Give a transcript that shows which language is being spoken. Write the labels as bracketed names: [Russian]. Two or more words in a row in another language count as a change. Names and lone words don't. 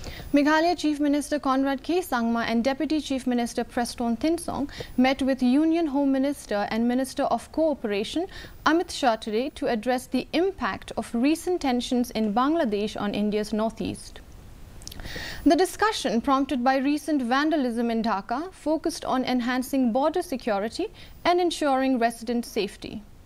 [English] Meghalaya Chief Minister Conrad K. Sangma and Deputy Chief Minister Preston Thinsong met with Union Home Minister and Minister of Cooperation Amit Shah today to address the impact of recent tensions in Bangladesh on India's northeast. The discussion, prompted by recent vandalism in Dhaka, focused on enhancing border security and ensuring resident safety.